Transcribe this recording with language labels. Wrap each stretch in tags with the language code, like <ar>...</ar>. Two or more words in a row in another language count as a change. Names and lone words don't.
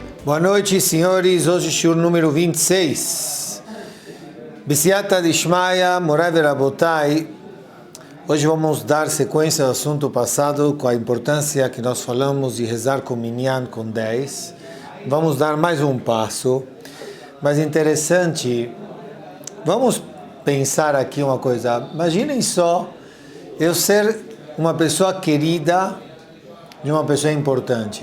<pt>Boa noite, senhores. Hoje, shiur número 26.</pt> <he>B'siyata d'ishmaya, Morai verabotai.</he> <pt>Hoje vamos dar sequência ao assunto passado com a importância que nós falamos de rezar com minyan com 10. Vamos dar mais um passo. Mas interessante, vamos pensar aqui uma coisa. Imaginem só eu ser uma pessoa querida de uma pessoa importante.</pt>